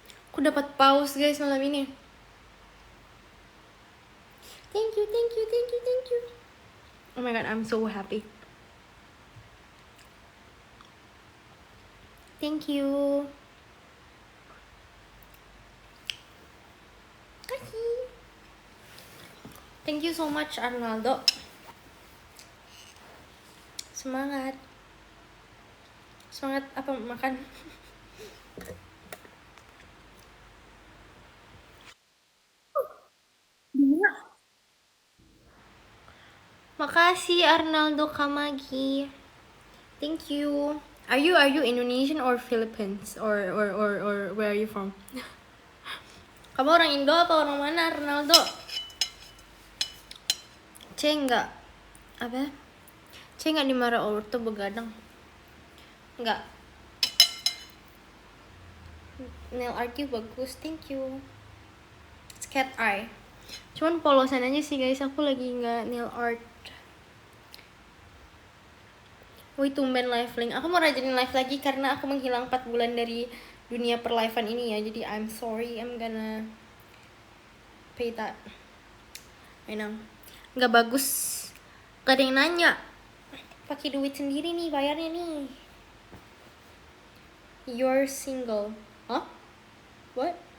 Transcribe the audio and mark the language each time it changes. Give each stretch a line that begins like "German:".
Indonesian: Aku dapat pause guys malam ini.
English: Thank you, thank you, thank you, thank you. Oh my god, I'm so happy. Thank you. Thank you so much Arnaldo.
Indonesian: Semangat. Semangat apa makan? Makasih Arnaldo Kamagi.
English: Thank you. Are you Indonesian or Philippines or where are you from?
Indonesian: Kamu orang Indo apa orang mana Arnaldo? C enggak apa? C enggak dimarah orto begadang. Enggak.
English: Nail art you
Indonesian: bagus,
English: thank you. It's cat eye.
Indonesian: Cuman polosan aja sih guys, aku lagi nggak nail art. Wih tumben live link. Aku mau rajin live lagi karena aku menghilang 4 bulan dari dunia perlivean ini ya. Jadi
English: I'm sorry, I'm gonna pay that. I know.
Indonesian: Nggak bagus. Gak ada yang nanya. Pakai duit sendiri nih bayarnya nih.
English: You're single. Hah? What?